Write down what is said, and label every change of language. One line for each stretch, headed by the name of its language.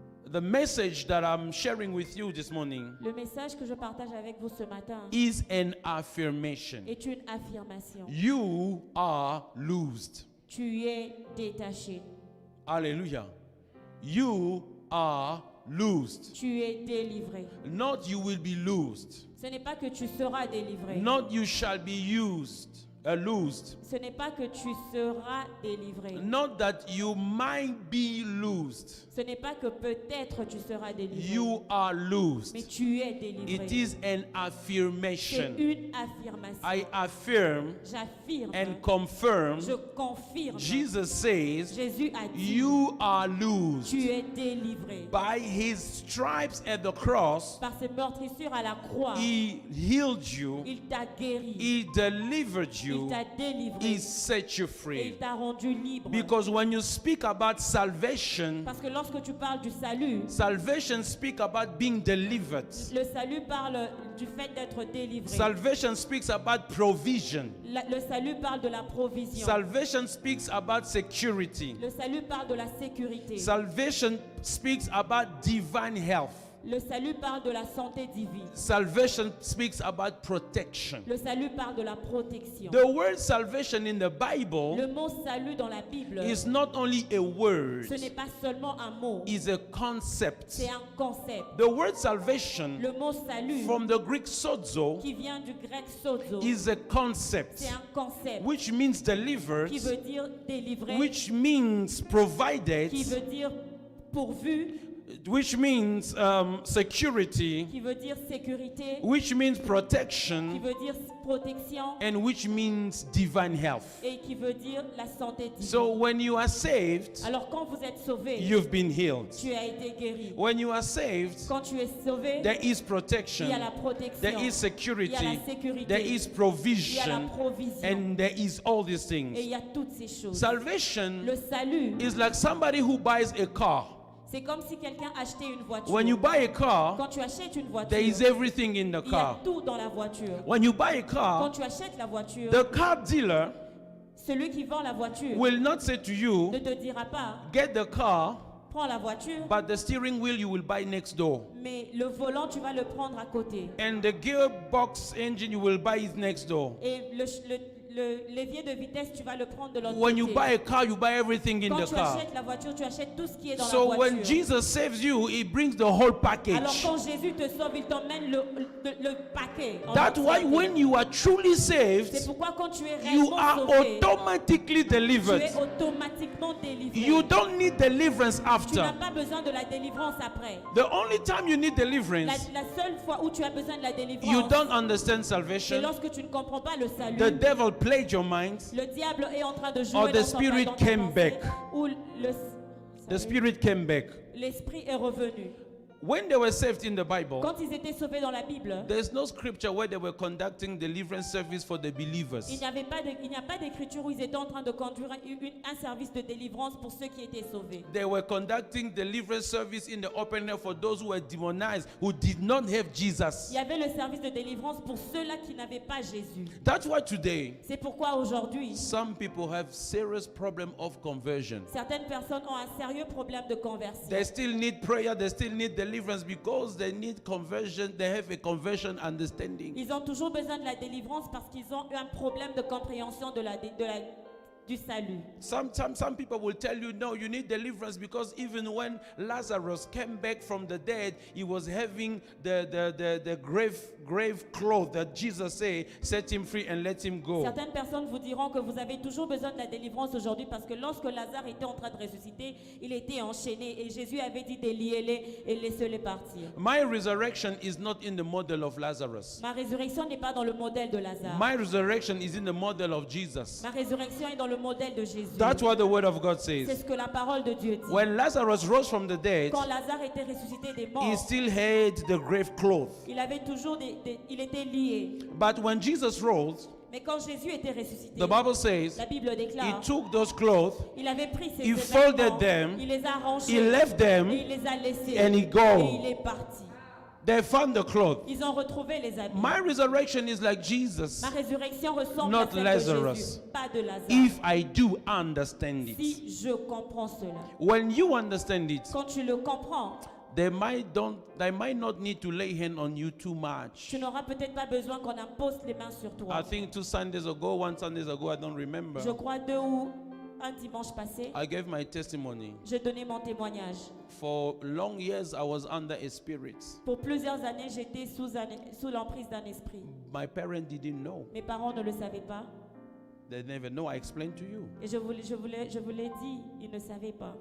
English: The message that I'm sharing with you this morning
French: Le message que je partage avec vous ce matin
English: is an affirmation.
French: est une affirmation.
English: You are loosed.
French: Tu es détaché.
English: Hallelujah. You are loosed.
French: Tu es délivré.
English: Not you will be loosed.
French: Ce n'est pas que tu seras délivré.
English: Not you shall be loosed.
French: Ce n'est pas que tu seras délivré.
English: Not that you might be loosed.
French: Ce n'est pas que peut-être tu seras délivré.
English: You are
French: Mais
English: loosed.
French: tu es délivré.
English: It is an
French: C'est
English: affirmation.
French: une affirmation.
English: I affirm
French: J'affirme.
English: and confirm.
French: Je confirme.
English: Jesus says,
French: Jésus a dit,
English: you are loosed.
French: tu es délivré.
English: By his stripes at the cross,
French: Par ses meurtrissures à la croix,
English: he healed you,
French: il t'a guéri.
English: he delivered
French: Il
English: you,
French: t'a délivré.
English: he set you
French: Et
English: free.
French: il t'a rendu libre.
English: Because when you speak about salvation,
French: Parce que lorsque tu parles du salut,
English: salvation speaks about being delivered.
French: le salut parle du fait d'être délivré.
English: Salvation speaks about provision.
French: Le salut parle de la provision.
English: Salvation speaks about security.
French: Le salut parle de la sécurité.
English: Salvation speaks about divine health.
French: Le salut parle de la santé divine.
English: Salvation speaks about protection.
French: Le salut parle de la protection.
English: The word salvation in the
French: Le
English: Bible
French: mot salut dans la Bible,
English: is not only a word,
French: ce n'est pas seulement un mot,
English: it's a concept.
French: c'est un concept.
English: The word salvation
French: Le mot salut,
English: from the Greek sozo
French: qui vient du grec sozo,
English: is a concept,
French: c'est un concept
English: which means delivered,
French: qui veut dire délivré,
English: which means provided,
French: qui veut dire pourvu,
English: which means security,
French: qui veut dire sécurité,
English: which means
French: qui
English: protection,
French: veut dire protection
English: and which means divine health.
French: et qui veut dire la santé divine.
English: So when you are saved,
French: Alors quand vous êtes sauvé,
English: you've been healed.
French: tu as été guéri.
English: When you are saved,
French: Quand tu es sauvé,
English: there is
French: il
English: protection,
French: y a la protection,
English: there is
French: il y a la
English: security,
French: sécurité,
English: there is
French: il y a la
English: provision,
French: provision
English: and there is all these
French: et
English: things.
French: il y a toutes ces choses.
English: Salvation
French: Le salut,
English: is like somebody who buys a car.
French: c'est comme si quelqu'un achetait une voiture.
English: When you buy a car,
French: Quand tu achètes une voiture,
English: there is everything in the
French: il y a
English: car.
French: tout dans la voiture.
English: When you buy a
French: Quand
English: car,
French: tu achètes la voiture,
English: the car dealer
French: celui qui vend la voiture
English: will not say to
French: ne
English: you,
French: te dira pas,
English: get the car,
French: prends la voiture,
English: but the steering wheel you will buy next door.
French: mais le volant, tu vas le prendre à côté.
English: And the gearbox engine you will buy it next door.
French: Et le levier de vitesse, tu vas le prendre de l'autre
English: When you
French: côté.
English: buy a car, you buy everything in
French: Quand
English: the
French: tu
English: car.
French: achètes la voiture, tu achètes tout ce qui est dans
English: So
French: la
English: when
French: voiture.
English: Jesus saves you, he brings the whole
French: Alors
English: package.
French: quand Jésus te sauve, il t'emmène le paquet. en
English: That's why
French: entièreté.
English: when you are truly
French: C'est
English: saved,
French: pourquoi quand tu es
English: you
French: réellement
English: are
French: sauvé,
English: automatically
French: tu
English: delivered.
French: es automatiquement délivré.
English: You don't need deliverance
French: Tu n'as
English: after.
French: pas besoin de la délivrance après.
English: The only time you need
French: La,
English: deliverance,
French: la seule fois où tu as besoin de la
English: you
French: délivrance,
English: don't understand
French: c'est
English: salvation.
French: lorsque tu ne comprends pas le salut.
English: The devil played your mind.
French: Le diable est en train de jouer
English: Or the
French: dans ton
English: spirit
French: dans tes
English: came
French: pensées,
English: back.
French: ou
English: The spirit came back.
French: l'esprit est revenu.
English: When they were saved in the Bible,
French: Quand ils étaient sauvés dans la Bible,
English: there's no scripture where they were conducting deliverance service for the believers.
French: il n'y a pas d'écriture où ils étaient en train de conduire un service de délivrance pour ceux qui étaient sauvés.
English: They were conducting deliverance service in the open air for those who were demonized, who did not have Jesus.
French: Il y avait le service de délivrance pour ceux-là qui n'avaient pas Jésus.
English: That's why today,
French: C'est pourquoi aujourd'hui,
English: some people have serious problem of conversion.
French: certaines personnes ont un sérieux problème de conversion.
English: They still need prayer, they still need deliverance because they need conversion, they have a conversion understanding.
French: Ils ont toujours besoin de la délivrance parce qu'ils ont un problème de compréhension du salut.
English: Some people will tell you, no, you need deliverance because even when Lazarus came back from the dead, he was having the grave cloth that Jesus said, set him free and let him go.
French: Certaines personnes vous diront que vous avez toujours besoin de la délivrance aujourd'hui parce que lorsque Lazare était en train de ressusciter, il était enchaîné et Jésus avait dit déliez-les et laissez-les partir.
English: My resurrection is not in the model of Lazarus.
French: Ma résurrection n'est pas dans le modèle de Lazare.
English: My resurrection is in the model of Jesus.
French: Ma résurrection est dans le modèle de Jésus.
English: That's what the word of God
French: C'est
English: says.
French: ce que la parole de Dieu dit.
English: When Lazarus rose from the dead,
French: Quand Lazare était ressuscité des
English: he
French: morts,
English: still had the grave cloth.
French: il avait toujours il était lié.
English: But when Jesus rose,
French: Mais quand Jésus était ressuscité,
English: the Bible says,
French: la Bible
English: he
French: déclare,
English: took those clothes,
French: il avait pris ses
English: he
French: vêtements,
English: folded them,
French: il les a rangés,
English: he left them,
French: et il les a laissés,
English: and he go.
French: et il est parti.
English: they found the cloth.
French: Ils ont retrouvé les habits.
English: My resurrection is like Jesus.
French: Ma résurrection ressemble
English: Not
French: à celle
English: Lazarus.
French: de Jésus, pas de Lazare.
English: If I do understand it.
French: Si je comprends cela,
English: When you understand it,
French: quand tu le comprends,
English: they might not need to lay hand on you too much.
French: tu n'auras peut-être pas besoin qu'on impose les mains sur toi.
English: I think 2 Sundays ago, 1 Sundays ago, I don't remember.
French: Je crois 2 ou un dimanche passé,
English: I gave my testimony.
French: j'ai donné mon témoignage.
English: For long years, I was under a spirit.
French: Pour plusieurs années, j'étais sous l'emprise d'un esprit.
English: My parents didn't know.
French: Mes parents ne le savaient pas.
English: They never know. I explained to you.
French: Et je vous l'ai dit, ils ne savaient pas.